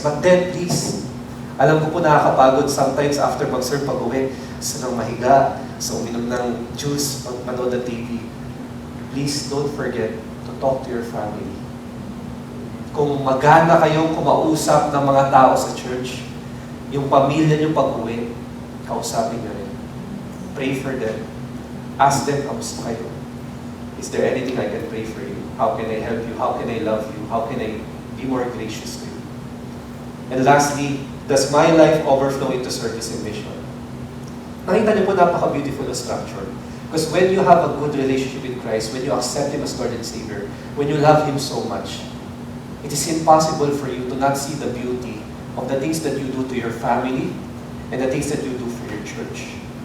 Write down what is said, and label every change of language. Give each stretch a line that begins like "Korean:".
English: But then, please,
Filipino: alam ko po nakakapagod sometimes after mag-serve pag-uwi, sa nang mahiga, sa uminom ng juice, manood ng TV.
English: Please don't forget to talk to your family.
Filipino: Kung magana kayong kumausap ng mga tao sa church, yung pamilya niyo pag-uwi, kausapin niyo rin.
English: Pray for them. Ask them,
Filipino: kamusta kayo?
English: Is there anything I can pray for you? How can I help you? How can I love you? How can I be more gracious to you? And lastly, does my life overflow into service and mission?
Filipino: Nakita niyo po, napaka-beautiful na structure.
English: Because when you have a good relationship with Christ, when you accept Him as Lord and Savior, when you love Him so much, it is impossible for you to not see the beauty of the things that you do to your family and the things that you do for your church.